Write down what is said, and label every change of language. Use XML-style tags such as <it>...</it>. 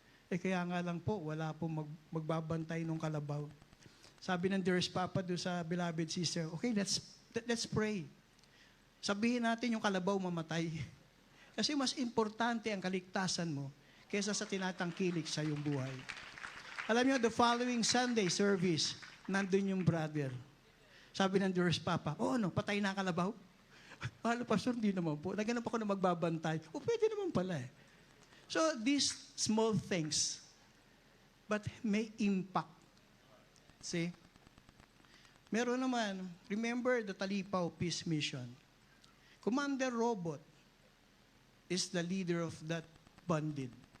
<tl>Kaya nga lang po, wala po magbabantay ng kalabaw. Sabi ng dearest Papa doon sa beloved sister, okay, let's pray. Sabihin natin yung kalabaw mamatay. Kasi mas importante ang kaligtasan mo kaysa sa tinatangkilik sa iyong buhay.</tl> <en>Alam niyo, the following Sunday service, nandun yung brother.</en> <tl>Sabi ng dearest Papa, patay na ang kalabaw? Mahal pastor, hindi naman po. Naghanap ako na magbabantay. Pwede naman pala eh.</tl> <en>So, these small things, but may impact. See? Meron naman, remember the Talipaw Peace Mission. Commander Robot is the leader of that bandit.</en>